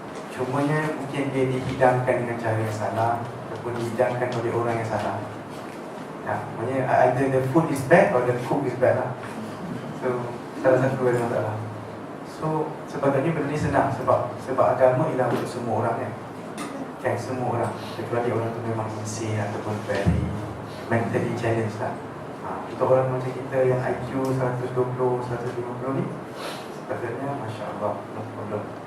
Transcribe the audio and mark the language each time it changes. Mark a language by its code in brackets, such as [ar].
[ms] Cumanya mungkin dia dihidangkan dengan cara yang salah ataupun dihidangkan oleh orang yang salah. Maksudnya [en] either the food is bad or the cook is bad lah. [ms] So salah satu ada masalah. So sepatutnya benda ni senang sebab agama ialah untuk semua orang kan, semua orang, kecuali orang tu memang [en] insane [ms] ataupun [en] very mentally challenged [ms] lah. Untuk orang macam kita yang IQ 120, 150 ni, sepatutnya Masya Allah, [en] no problem.